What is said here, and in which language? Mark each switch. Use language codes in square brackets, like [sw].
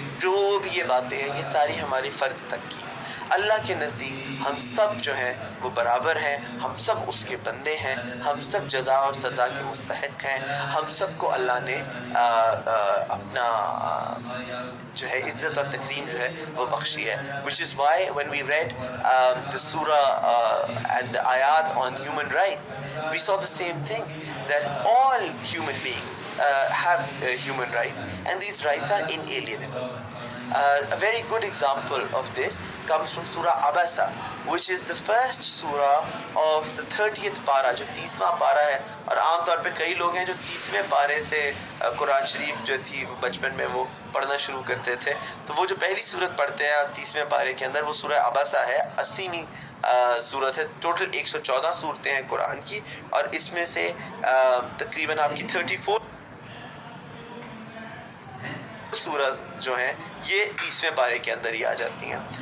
[ur] جو بھی یہ باتیں ہیں یہ ساری ہماری فرض تک کی. اللہ کے نزدیک ہم سب جو ہیں وہ برابر ہیں, ہم سب اس کے بندے ہیں, ہم سب جزا اور سزا کے مستحق ہیں. ہم سب کو اللہ نے اپنا جو ہے عزت اور تکریم جو ہے وہ بخشی ہے. [en] which is why when we read the surah and the ayat on human rights, we saw the same thing, that all human beings have human rights and these rights are inalienable. A very good example of this comes from Surah Abasa, which is the first surah of the 30th para, [ur] جو 30واں پارہ ہے. اور عام طور پہ کئی لوگ ہیں جو 30ویں پارے سے قرآن شریف جو تھی بچپن میں وہ پڑھنا شروع کرتے تھے. تو وہ جو پہلی سورت پڑھتے ہیں 30ویں پارے کے اندر, وہ سورہ عباسہ ہے, 80ویں سورت ہے. ٹوٹل 114 سورتیں ہیں قرآن کی, اور اس میں سے تقریباً آپ کی 34 سورت جو ہیں یہ 30ویں پارے کے اندر ہی آ جاتی ہیں.